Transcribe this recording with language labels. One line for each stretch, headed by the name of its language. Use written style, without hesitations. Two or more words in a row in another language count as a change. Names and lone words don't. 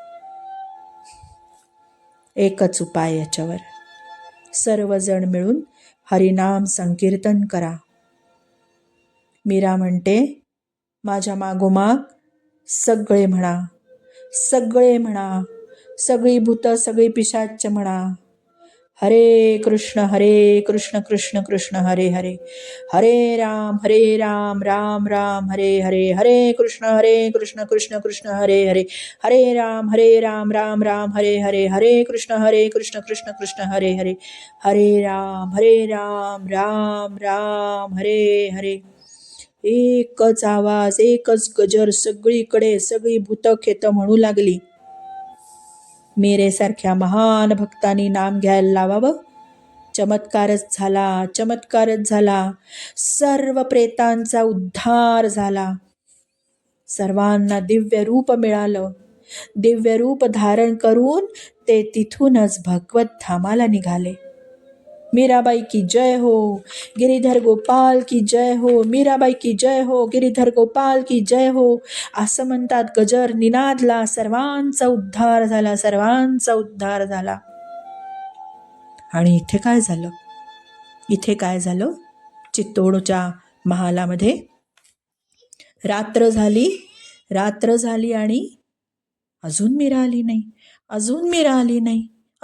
Marathi: एकच उपाय याच्यावर, सर्वजण मिळून हरिनाम संकीर्तन करा. मीरा म्हणते, माझ्या मागोमाग सगळे म्हणा, सगळी भूतं, सगळी पिशाच्च म्हणा,
Sanskrit: हरे कृष्ण कृष्ण कृष्ण हरे हरे, हरे राम राम राम हरे हरे, हरे कृष्ण कृष्ण कृष्ण हरे हरे, हरे राम राम राम हरे हरे, हरे कृष्ण कृष्ण कृष्ण हरे हरे, हरे राम राम राम हरे हरे.
Marathi: एकच आवाज, एकच गजर, सगळीकडे सगळी भूतखेत म्हणू लागली. मीरेसारख्या महान भक्तांनी नाम घ्यायला लावावं. चमत्कारच झाला. सर्व प्रेतांचा उद्धार झाला. सर्वांना दिव्य रूप मिळालं. दिव्य रूप धारण करून ते तिथूनच भगवत धामाला निघाले.
Hindi: मीराबाई की जय हो, गिरीधर गोपाल की जय हो, मीराबाई की जय हो, गिरीधर गोपाल की जय हो,
Marathi: असं म्हणतात. गजर निनादला. सर्वांचा उद्धार झाला. आणि इथे काय झालं? चित्तोडच्या महालामध्ये रात्र झाली आणि अजून मीरा आली नाही.